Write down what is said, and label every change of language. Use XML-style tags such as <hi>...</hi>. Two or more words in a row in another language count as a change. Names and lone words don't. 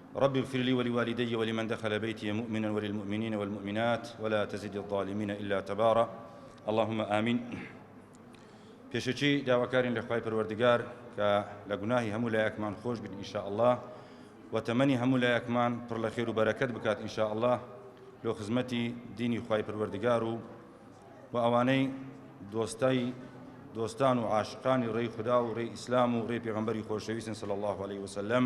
<ar>رب اغفر لي ولوالدي ولمن دخل بيتي مؤمنا وللمؤمنين والمؤمنات ولا تزد الظالمين إلا تبارا اللهم آمين.</ar> <ckb>پێشەچی داواکارین لە خوای پەروەردگار کە لە گوناهی هەموو لایەکمان خۆش بن</ckb> <ar>ئینشاء الله</ar> <ckb>و تەمەنی هەموو لایەکمان پڕ لە خێر و بەرەکەت بکات</ckb> <ar>ئینشاء الله</ar> <ckb>لۆ خزمەتی دینی خوای پەروەردگار و ئەوانەی دۆستان و عاشقانی ڕێی خوددا و ڕێی ئیسلام و ڕێی پێغەمبەری خۆشەویستن</ckb> <ar>صلی الله عليه وسلم.</ar>